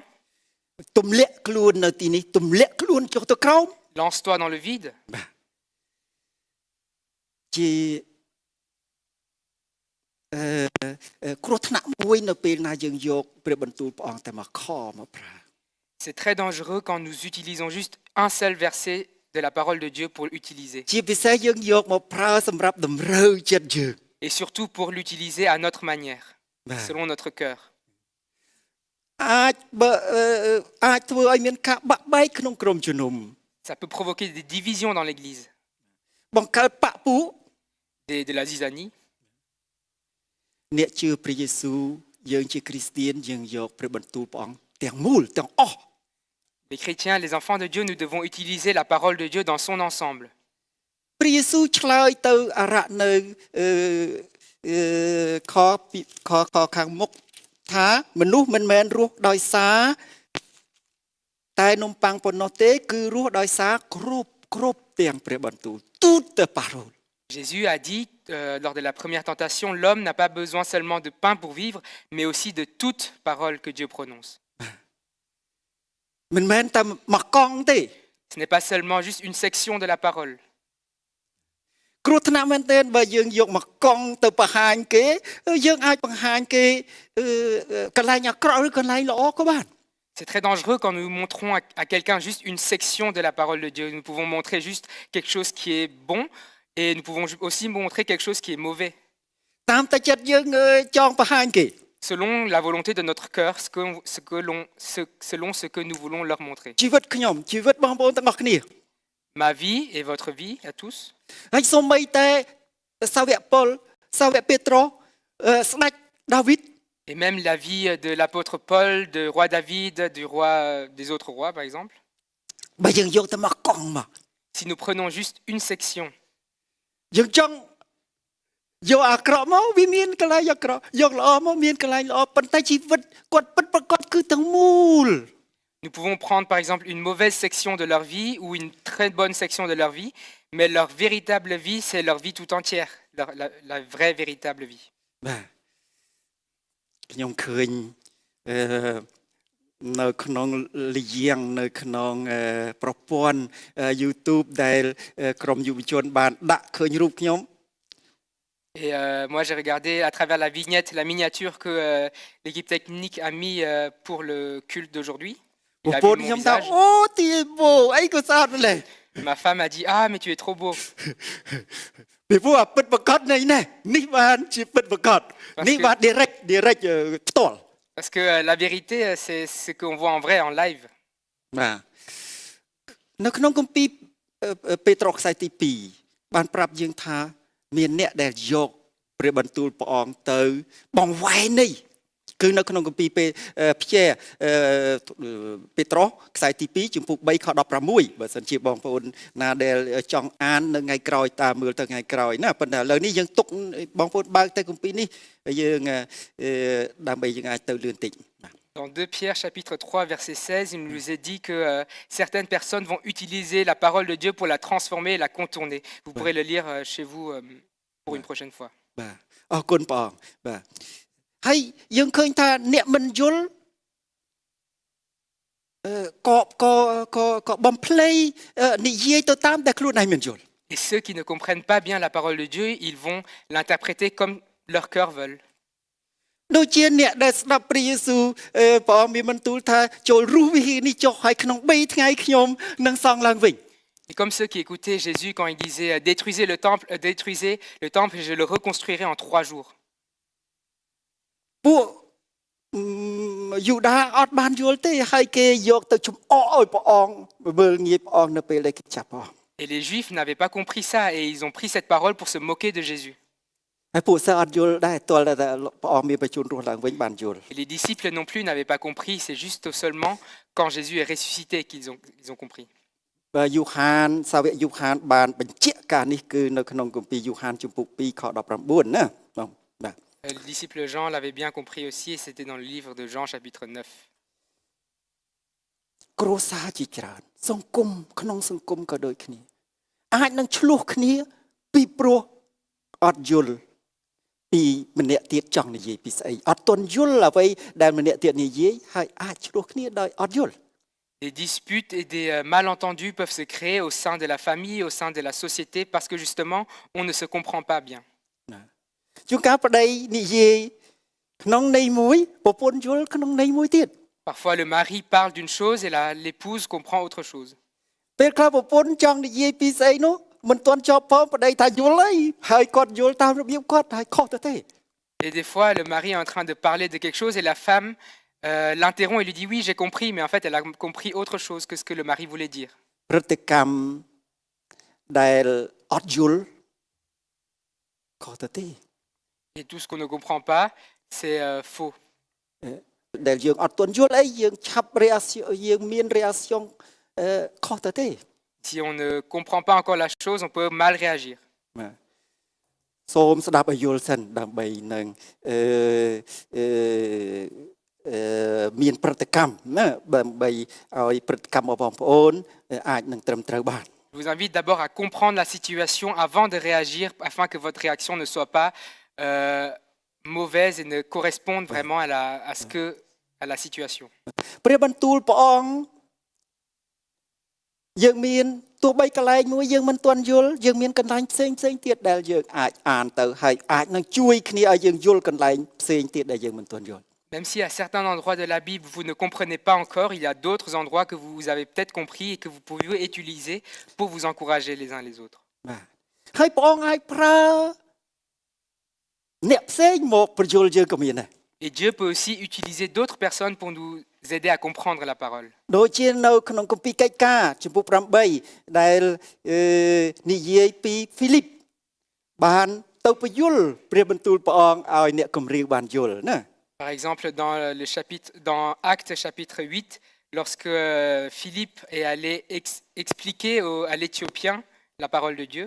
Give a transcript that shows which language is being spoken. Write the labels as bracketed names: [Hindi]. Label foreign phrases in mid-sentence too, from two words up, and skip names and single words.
[Khmer] ទម្លាក់ខ្លួននៅទីនេះទម្លាក់ខ្លួនចុះទៅក្រោម [French] Lance-toi dans le vide. [Khmer] ជាគ្រោះថ្នាក់មួយនៅពេលណាយើងយកព្រះបន្ទូលព្រះអង្គតែមកខមកប្រើ [French] C'est très dangereux quand nous utilisons juste un seul verset de la parole de Dieu pour l'utiliser. [Khmer] ជាពិសេសយើងយកមកប្រើសម្រាប់តម្រូវចិត្តយើង [French] Et surtout pour l'utiliser à notre manière, selon notre cœur. [Khmer] អាចធ្វើឲ្យមានការបាក់បែកក្នុងក្រុមជំនុំ [French] Ça peut provoquer des divisions dans l'Église, [Khmer] បង្កើតបកពួក [French] de la zizanie. [Khmer] អ្នកជឿព្រះយេស៊ូវយើងជាគ្រីស្ទានយើងយកព្រះបន្ទូលព្រះអង្គទាំងមូលទាំងអស់ [French] Les chrétiens, les enfants de Dieu, nous devons utiliser la parole de Dieu dans son ensemble. [Khmer] ព្រះយេស៊ូវឆ្លើយទៅអរៈនៅខខាងមុខថាមនុស្សមិនមែនរស់ដោយសារតែនំប៉័ងប៉ុណ្ណោះទេគឺរស់ដោយសារគ្រប់ទាំងព្រះបន្ទូល [French] toute parole. Jésus a dit lors de la première tentation, l'homme n'a pas besoin seulement de pain pour vivre, mais aussi de toute parole que Dieu prononce. [Khmer] មិនមែនតែមកកង់ទេ [French] Ce n'est pas seulement juste une section de la parole. [Khmer] គ្រោះថ្នាក់មែនទែនបើយើងយកមកកង់ទៅបង្ហាញគេយើងអាចបង្ហាញគេកន្លែងអាក្រក់ឬកន្លែងល្អក៏បាន [French] C'est très dangereux quand nous montrons à quelqu'un juste une section de la parole de Dieu. Nous pouvons montrer juste quelque chose qui est bon et nous pouvons aussi montrer quelque chose qui est mauvais. [Khmer] តាមតែចិត្តយើងចង់បង្ហាញគេ [French] Selon la volonté de notre cœur, selon ce que nous voulons leur montrer. [Khmer] ជីវិតខ្ញុំជីវិតបងប្អូនទាំងអស់គ្នា [French] Ma vie et votre vie à tous. [Khmer] ហើយសូម្បីតែសាវកប៉ុលសាវកពេត្រុសស្ដេចដាវីត [French] Et même la vie de l'apôtre Paul, du roi David, des autres rois par exemple. [Khmer] បើយើងយកតែមកកង់មក [French] Si nous prenons juste une section, [Khmer] យើងចង់យកអាក្រក់មកវាមានកន្លែងអាក្រក់យកល្អមកមានកន្លែងល្អប៉ុន្តែជីវិតគាត់ពិតប្រាកដគឺទាំងមូល [French] nous pouvons prendre par exemple une mauvaise section de leur vie ou une très bonne section de leur vie, mais leur véritable vie, c'est leur vie tout entière, la vraie véritable vie. [Khmer] បាទខ្ញុំឃើញនៅក្នុងលៀងនៅក្នុងប្រព័ន្ធ YouTube ដែលក្រុមយុវជនបានដាក់ឃើញរូបខ្ញុំ [French] Et moi, j'ai regardé à travers la vignette, la miniature que l'équipe technique a mis pour le culte d'aujourd'hui. Il a vu mon visage. Ma femme a dit « Ah, mais tu es trop beau !» Parce que la vérité, c'est ce qu'on voit en vrai, en live. [Khmer] នៅក្នុងគម្ពីរពេត្រុសខ្សែទី2បានប្រាប់យើងថាមានអ្នកដែលយកព្រះបន្ទូលព្រះអង្គទៅបង្វែរនេះគឺនៅក្នុងគម្ពីរផ្ញើពេត្រុសខ្សែទី2ជំពូក3ខ16បើសិនជាបងប្អូនណាដែលចង់អាននៅថ្ងៃក្រោយតាមមើលទៅថ្ងៃក្រោយណាប៉ុន្តែឥឡូវនេះយើងទុកបងប្អូនបើកទៅគម្ពីរនេះយើងដើម្បីយើងអាចទៅលឿនតិច [French] Dans 2 Pierre chapitre 3 verset 16, il nous est dit que certaines personnes vont utiliser la parole de Dieu pour la transformer et la contourner. Vous pourrez le lire chez vous pour une prochaine fois. [Khmer] បាទអរគុណព្រះអង្គបាទហើយយើងឃើញថាអ្នកមិនយល់ក៏បំភ្លៃនិយាយទៅតាមតែខ្លួនឯងមិនយល់ [French] Et ceux qui ne comprennent pas bien la parole de Dieu, ils vont l'interpréter comme leur cœur veulent. [Khmer] ដូចជាអ្នកដែលស្ដាប់ព្រះយេស៊ូវព្រះអង្គមានបន្ទូលថាចូលរស់វិហារនេះចុះហើយក្នុង3ថ្ងៃខ្ញុំនឹងសង់ឡើងវិញ [French] Et comme ceux qui écoutaient Jésus quand il disait détruisez le temple et je le reconstruirai en 3 jours. [Khmer] ពួកយូដាអត់បានយល់ទេហើយគេយកទៅជំអកឲ្យព្រះអង្គមើលងាយព្រះអង្គនៅពេលដែលគេចាប់ព្រះអង្គ [French] Et les Juifs n'avaient pas compris ça et ils ont pris cette parole pour se moquer de Jésus. [Khmer] ហើយពួកសិស្សអត់យល់ដែរទាល់តែព្រះអង្គមានបញ្ជូនរស់ឡើងវិញបានយល់ [French] Et les disciples non plus n'avaient pas compris, c'est juste seulement quand Jésus est ressuscité qu'ils ont compris. [Khmer] បាទយូហានសាវកយូហានបានបញ្ជាក់ការនេះគឺនៅក្នុងគម្ពីរយូហានជំពូក2ខ19ណាបងបាទ [French] Le disciple Jean l'avait bien compris aussi et c'était dans le livre de Jean chapitre 9. [Khmer] គ្រួសារជាច្រើនសង្គមក្នុងសង្គមក៏ដូចគ្នាអាចនឹងឆ្លោះគ្នាពីព្រោះអត់យល់ពីម្នាក់ទៀតចង់និយាយពីស្អីអត់ទាន់យល់អ្វីដែលម្នាក់ទៀតនិយាយហើយអាចឆ្លោះគ្នាដោយអត់យល់ [French] Des disputes et des malentendus peuvent se créer au sein de la famille, au sein de la société, parce que justement, on ne se comprend pas bien. [Khmer] ជួនកាលប្តីនិយាយក្នុងន័យមួយប្រពន្ធយល់ក្នុងន័យមួយទៀត [French] Parfois, le mari parle d'une chose et l'épouse comprend autre chose. [Khmer] ពេលខ្លះប្រពន្ធចង់និយាយពីស្អីនោះមិនទាន់ចប់ផងប្តីថាយល់ហើយគាត់យល់តាមរបៀបគាត់ហើយខុសទៅទេ [French] Et des fois, le mari est en train de parler de quelque chose et la femme l'interrompt et lui dit oui, j'ai compris, mais en fait, elle a compris autre chose que ce que le mari voulait dire. [Khmer] ព្រឹត្តិកម្មដែលអត់យល់ខុសទៅទេ [French] Et tout ce qu'on ne comprend pas, c'est faux. [Khmer] ដែលយើងអត់ទាន់យល់អីយើងឆាប់ reaction យើងមាន reaction ខុសទៅទេ [French] Si on ne comprend pas encore la chose, on peut mal réagir. [Khmer] សូមស្ដាប់ឲ្យយល់សិនដើម្បីនឹងមានប្រតិកម្មណាដើម្បីឲ្យប្រតិកម្មរបស់បងប្អូនអាចនឹងត្រឹមត្រូវបាន [French] Je vous invite d'abord à comprendre la situation avant de réagir, afin que votre réaction ne soit pas mauvaise et ne corresponde vraiment à la situation. [Khmer] ព្រះបន្ទូលព្រះអង្គយើងមានទោះបីកន្លែងមួយយើងមិនទាន់យល់យើងមានកន្លែងផ្សេងទៀតដែលយើងអាចអានទៅហើយអាចនឹងជួយគ្នាឲ្យយើងយល់កន្លែងផ្សេងទៀតដែលយើងមិនទាន់យល់ [French] Même si à certains endroits de la Bible, vous ne comprenez pas encore, il y a d'autres endroits que vous avez peut-être compris et que vous pouvez utiliser pour vous encourager les uns les autres. [Khmer] បាទហើយព្រះអង្គអាចប្រើអ្នកផ្សេងមកបញ្យល់យើងក៏មានដែរ [French] Et Dieu peut aussi utiliser d'autres personnes pour nous aider à comprendre la parole. [Khmer] ដូចជានៅក្នុងគម្ពីរកិច្ចការចំពោះ8ដែលនិយាយពីហ្វីលីបបានទៅបញ្យល់ព្រះបន្ទូលព្រះអង្គឲ្យអ្នកគម្រាមបានយល់ណា [French] Par exemple, dans Actes chapitre 8, lorsque Philippe est allé expliquer à l'Éthiopien la parole de Dieu,